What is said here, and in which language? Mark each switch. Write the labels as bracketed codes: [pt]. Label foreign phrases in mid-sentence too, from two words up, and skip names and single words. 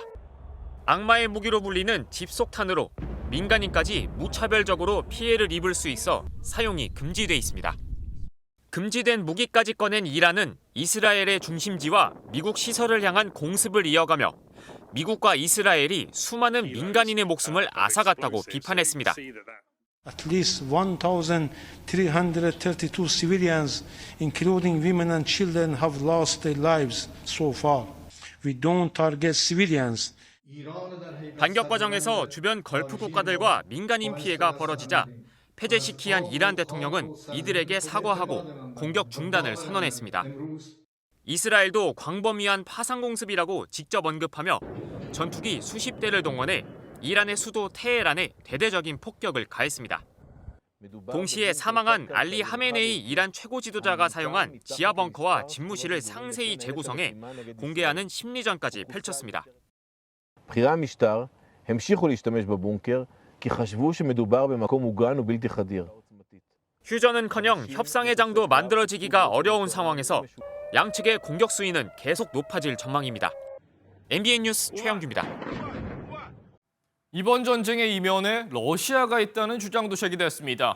[ko] 악마의 무기로 불리는 집속탄으로 민간인까지 무차별적으로 피해를 입을 수 있어 사용이 금지돼 있습니다. 금지된 무기까지 꺼낸 이란은 이스라엘의 중심지와 미국 시설을 향한 공습을 이어가며 미국과 이스라엘이 수많은 민간인의 목숨을 앗아갔다고 비판했습니다. [en] At least 1,332 civilians, including women and children, have lost their lives so far. We don't target civilians. [ko] 반격 과정에서 주변 걸프 국가들과 민간인 피해가 벌어지자 페제시키안 이란 대통령은 이들에게 사과하고 공격 중단을 선언했습니다. 이스라엘도 광범위한 파상 공습이라고 직접 언급하며 전투기 수십 대를 동원해 이란의 수도 테헤란에 대대적인 폭격을 가했습니다. 동시에 사망한 알리 하메네이 이란 최고 지도자가 사용한 지하 벙커와 집무실을 상세히 재구성해 공개하는 심리전까지 펼쳤습니다. [he] בכירי המשטר המשיכו להשתמש בבונקר כי חשבו שמדובר במקום מוגן ובלתי חדיר. [ko] 휴전은커녕 협상의 장도 만들어지기가 어려운 상황에서 양측의 공격 수위는 계속 높아질 전망입니다. MBN 뉴스 최영규입니다. 이번 전쟁의 이면에 러시아가 있다는 주장도 제기됐습니다.